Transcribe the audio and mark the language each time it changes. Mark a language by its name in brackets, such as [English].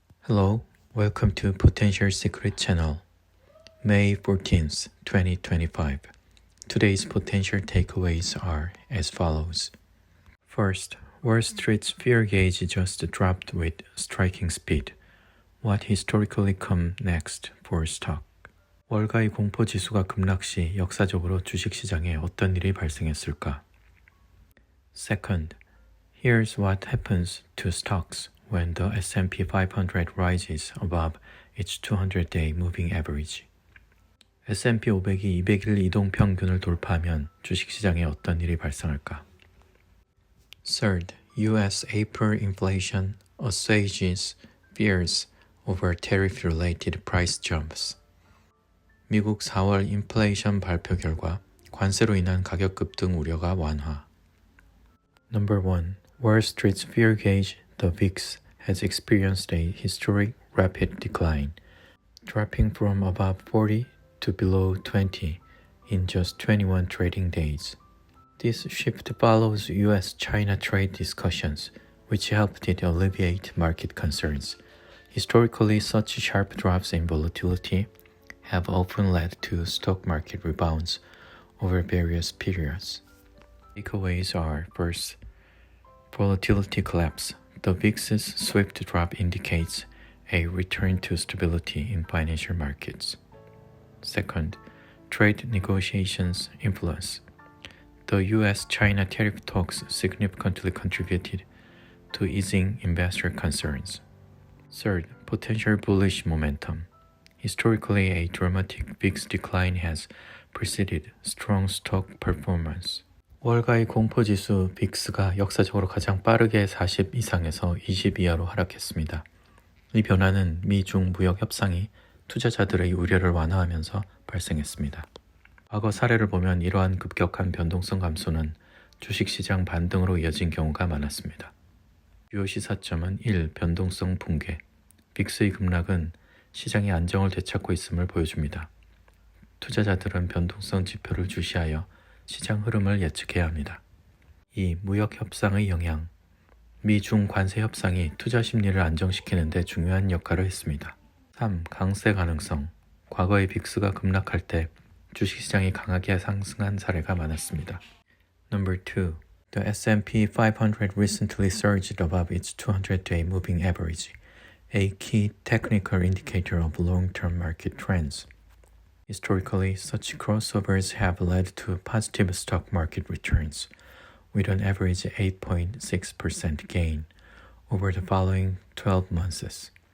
[English] Hello, welcome to Potential Secret Channel, May 14th, 2025. Today's potential takeaways are as follows. First, Wall Street's fear gauge just dropped with striking speed. What historically come next for stock? [Korean] 월가의 공포 지수가 급락 시 역사적으로 주식시장에 어떤 일이 발생했을까? [English] Second, here's what happens to stocks when the S&P 500 rises above its 200-day moving average. [Korean] S&P 500이 200일 이동 평균을 돌파하면 주식시장에 어떤 일이 발생할까? [English] Third, U.S. April inflation assuages fears over tariff-related price jumps. [Korean] 미국 4월 인플레이션 발표 결과 관세로 인한 가격 급등 우려가 완화. [English] Number 1. Wall Street's fear gauge, the VIX, has experienced a historic rapid decline, dropping from above 40 to below 20 in just 21 trading days. This shift follows U.S.-China trade discussions, which helped it alleviate market concerns. Historically, such sharp drops in volatility have often led to stock market rebounds over various periods. Takeaways are, first, volatility collapse. The VIX's swift drop indicates a return to stability in financial markets. Second, trade negotiations influence. The U.S.-China tariff talks significantly contributed to easing investor concerns. Third, potential bullish momentum. Historically, a dramatic VIX decline has preceded strong stock performance. [Korean] 월가의 공포지수 빅스가 역사적으로 가장 빠르게 40 이상에서 20 이하로 하락했습니다. 이 변화는 미중 무역 협상이 투자자들의 우려를 완화하면서 발생했습니다. 과거 사례를 보면 이러한 급격한 변동성 감소는 주식시장 반등으로 이어진 경우가 많았습니다. 주요 시사점은 1. 변동성 붕괴. 빅스의 급락은 시장이 안정을 되찾고 있음을 보여줍니다. 투자자들은 변동성 지표를 주시하여 시장 흐름을 예측해야 합니다. 2. 무역 협상의 영향. 미중 관세 협상이 투자 심리를 안정시키는 데 중요한 역할을 했습니다. 3. 강세 가능성. 과거의 빅스가 급락할 때 주식시장이 강하게 상승한 사례가 많았습니다. [English] Number 2. The S&P 500 recently surged above its 200-day moving average, a key technical indicator of long-term market trends. Historically, such crossovers have led to positive stock market returns, with an average 8.6% gain over the following 12 months.